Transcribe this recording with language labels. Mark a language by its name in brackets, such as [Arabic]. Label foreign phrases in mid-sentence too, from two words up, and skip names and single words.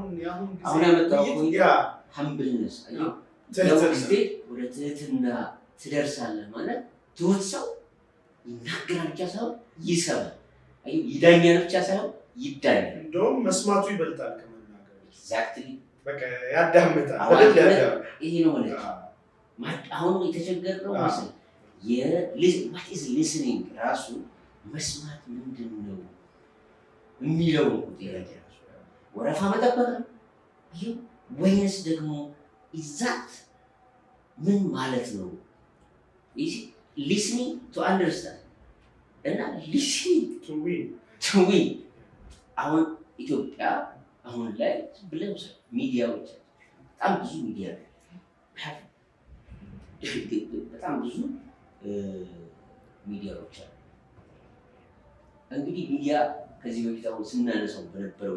[Amharic] ያመጣው ሀምብልነስ ወደ ትህትና ትደርሳለህ ማለት ትሁት ሰው ይናገራል ብቻ ሳይሆን ይሰማል። ይዳኛል ብቻ ሳይሆን ይዳኛል። እንደውም መስማቱ ይበልጣል ከመናገሩ። ኤግዛክትሊ በቃ ያዳምጣል። ይሄ ነው ማለት አሁን የተቸገርነው መሰለኝ [English] what is listening [Amharic] ራሱ መስማት ምንድን ነው የሚለው ጥያቄ ራሱ ወረፋ መጠበቅ ነው ይሄ ወይንስ ደግሞ ኢዛት ምን ማለት ነው? [English] listening to understand [Amharic] እና [English] listening to win [Amharic] አሁን ኢትዮጵያ አሁን ላይ ብለም ሚዲያዎች በጣም ብዙ ሚዲያ በጣም ብዙ ሚዲያዎች አሉ። እንግዲህ ሚዲያ ከዚህ በፊት አሁን ስናነሳው በነበረው